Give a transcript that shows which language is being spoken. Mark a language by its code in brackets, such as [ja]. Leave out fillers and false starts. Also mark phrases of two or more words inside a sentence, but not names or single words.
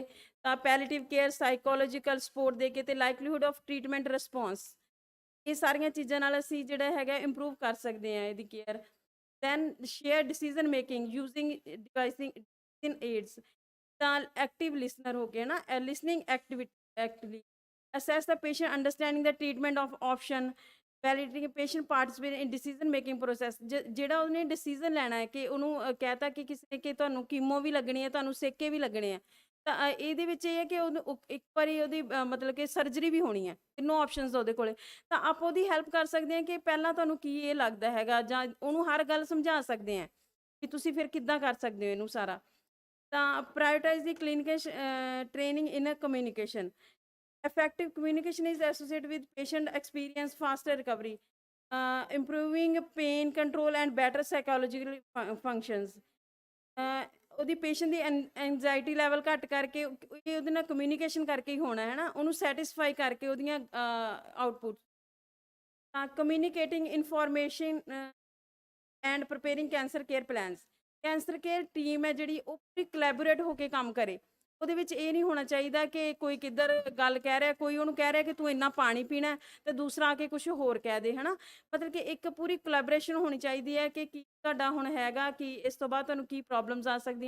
[pa] ਤਾਂ [en] palliative care, psychological support [pa] ਦੇ ਕੇ ਤੇ [en] likelihood of treatment response, [pa] ਇਹ ਸਾਰੀਆਂ ਚੀਜ਼ਾਂ ਨਾਲ ਅਸੀਂ ਜਿਹੜਾ ਹੈਗਾ ਇੰਪਰੂਵ ਕਰ ਸਕਦੇ ਹਾਂ ਇਹਦੀ ਕੇਅਰ। [en] then share decision making using devising aids, ਤਾਂ active listener [pa] ਹੋ ਕੇ ਨਾ, [en] listening actively assess the patient, understanding the treatment of option, validating a patient participate in decision making process। [pa] ਜਿਹੜਾ ਉਹਨੇ ਡਿਸੀਜ਼ਨ ਲੈਣਾ ਹੈ ਕਿ ਉਹਨੂੰ ਕਹਿਤਾ ਕਿ ਕਿਸੇ ਨੇ ਕਿ ਤੁਹਾਨੂੰ ਕੀਮੋ ਵੀ ਲੱਗਣੀ ਹੈ, ਤੁਹਾਨੂੰ ਸੇਕੇ ਵੀ ਲੱਗਣੇ ਆ, ਤਾਂ ਇਹਦੇ ਵਿੱਚ ਇਹ ਹੈ ਕਿ ਉਹਨੂੰ ਇੱਕ ਵਾਰੀ ਉਹਦੀ ਮਤਲਬ ਕਿ ਸਰਜਰੀ ਵੀ ਹੋਣੀ ਹੈ, ਤਿੰਨੋਂ ਆਪਸ਼ਨਸ ਉਹਦੇ ਕੋਲੇ। ਤਾਂ ਆਪਾਂ ਉਹਦੀ ਹੈਲਪ ਕਰ ਸਕਦੇ ਹਾਂ ਕਿ ਪਹਿਲਾਂ ਤੁਹਾਨੂੰ ਕੀ ਇਹ ਲੱਗਦਾ ਹੈਗਾ, ਜਾਂ ਉਹਨੂੰ ਹਰ ਗੱਲ ਸਮਝਾ ਸਕਦੇ ਹਾਂ ਕਿ ਤੁਸੀਂ ਫਿਰ ਕਿੱਦਾਂ ਕਰ ਸਕਦੇ ਹੋ ਇਹਨੂੰ ਸਾਰਾ। [en] ਤਾਂ prioritize the clinical training in communication. Effective communication is associated with patient experience, faster recovery, improving pain control and better psychological functions। [pa] ਉਹਦੀ ਪੇਸ਼ੈਂਟ ਦੀ [en] anxiety level [pa] ਘੱਟ ਕਰਕੇ ਉਹਦੇ ਨਾਲ ਕਮਿਊਨੀਕੇਸ਼ਨ ਕਰਕੇ ਹੀ ਹੋਣਾ ਹੈ ਨਾ, ਉਹਨੂੰ ਸੈਟਿਸਫਾਈ ਕਰਕੇ ਉਹਦੀਆਂ ਆਊਟਪੁੱਟ। [en] communicating information and preparing cancer care plans. cancer care team [pa] ਹੈ ਜਿਹੜੀ ਉਹ ਪੂਰੀ ਕੋਲੈਬੋਰੇਟ ਹੋ ਕੇ ਕੰਮ ਕਰੇ। ਉਹਦੇ ਵਿੱਚ ਇਹ ਨਹੀਂ ਹੋਣਾ ਚਾਹੀਦਾ ਕਿ ਕੋਈ ਕਿੱਧਰ ਗੱਲ ਕਹਿ ਰਿਹਾ, ਕੋਈ ਉਹਨੂੰ ਕਹਿ ਰਿਹਾ ਕਿ ਤੂੰ ਇੰਨਾ ਪਾਣੀ ਪੀਣਾ ਤੇ ਦੂਸਰਾ ਆ ਕੇ ਕੁਝ ਹੋਰ ਕਹਿ ਦੇ, ਹਨਾ। ਮਤਲਬ ਕਿ ਇੱਕ ਪੂਰੀ ਕੋਲੈਬੋਰੇਸ਼ਨ ਹੋਣੀ ਚਾਹੀਦੀ ਹੈ ਕਿ ਕੀ ਤੁਹਾਡਾ ਹੁਣ ਹੈਗਾ, ਕਿ ਇਸ ਤੋਂ ਬਾਅਦ ਤੁਹਾਨੂੰ ਕੀ ਪ੍ਰੋਬਲਮਸ ਆ ਸਕਦੀਆਂ।